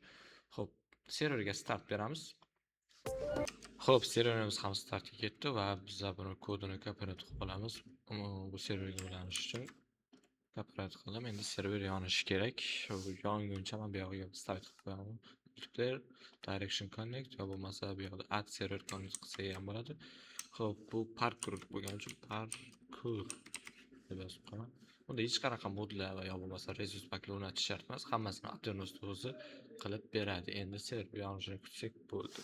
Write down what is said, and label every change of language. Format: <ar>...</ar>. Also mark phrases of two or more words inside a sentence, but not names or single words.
<uz>Xo'p, serverga start beramiz. Xo'p, serverimiz ham startga ketdi va biz buni kodini copyright qilib olamiz. Bu serverga ulanish uchun copyright qildim. Endi server yonishi kerak. Yonguncha men bu yoqqa start qilib qo'yaman.</uz> <en>Multiplayer direction connect</en> <uz>va bo'lmasa bu yoqda</uz> <en>add server connect</en> <uz>qilsa ham bo'ladi. Xo'p, bu parkour bo'lgani uchun parkour deb yozib qo'yaman. Bunda hech qanaqa modlar va yo bo'lmasa resource paklar o'rnatish shart emas. Hammasini Aternos o'zi qilib beradi. Endi server yonishini kutsak bo'ldi.</uz>